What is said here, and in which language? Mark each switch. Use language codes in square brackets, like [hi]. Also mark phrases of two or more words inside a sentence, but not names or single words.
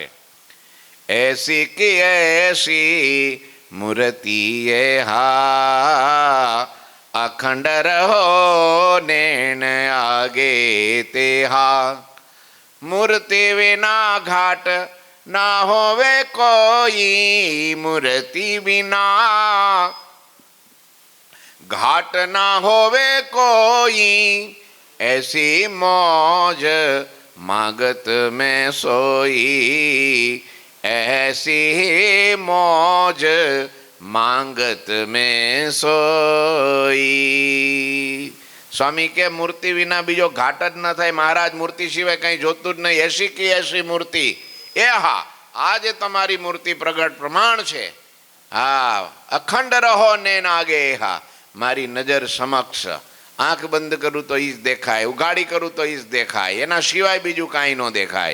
[hi] ऐसी की ऐसी मूर्ति ए हा, अखंड रहो नैण आगे ते हा. मूर्ति विना घाट ना होवे कोई, મૂર્તિ વિના घाट ना होवे कोई, ऐसी मौज मागत में सोई, ऐसी मौज मांगत में सोई. [gu] સ્વામી કે મૂર્તિ વિના બીજો ઘાટ જ ન થાય મહારાજ. મૂર્તિ સિવાય કંઈ જોતું જ નહીં. [hi] ऐसी की ऐसी मूर्ति ए हा, [gu] આજે તમારી મૂર્તિ પ્રગટ પ્રમાણ છે. [hi] हा, अखंड रहो ने नागे हा. [gu] મારી નજર સમક્ષ આંખ બંધ કરું તો ઈ જ દેખાય, ઉઘાડી કરું તો ઈ જ દેખાય, એના સિવાય બીજું કાંઈ ન દેખાય.